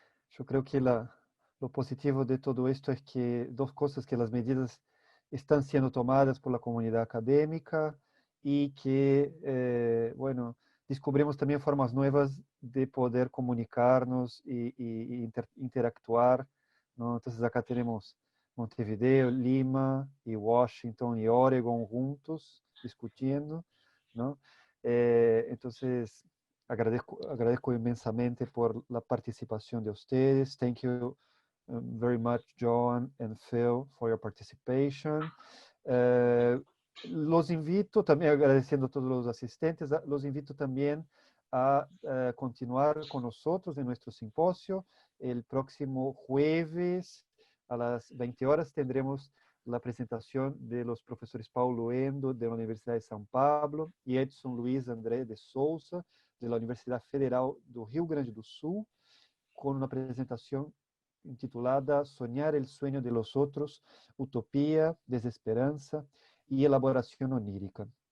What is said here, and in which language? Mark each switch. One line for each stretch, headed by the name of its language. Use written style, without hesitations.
Spanish: Yo creo que lo positivo de todo esto es que dos cosas, que las medidas están siendo tomadas por la comunidad académica y que, bueno, descubrimos también formas nuevas de poder comunicarnos y interactuar, ¿no? Entonces acá tenemos Montevideo, Lima y Washington y Oregon juntos discutiendo, ¿no? Entonces agradezco inmensamente por la participación de ustedes.
English: Thank you very much, Joan and Phil, for your participation.
Spanish: Los invito también, agradeciendo a todos los asistentes, los invito también a continuar con nosotros en nuestro simposio el próximo jueves a las 20 horas tendremos la presentación de los profesores Paulo Endo, de la Universidad de São Paulo, y Edson Luiz André de Souza, de la Universidad Federal do Rio Grande do Sul, con una presentación intitulada Soñar el sueño de los otros, utopía, desesperanza y elaboración onírica.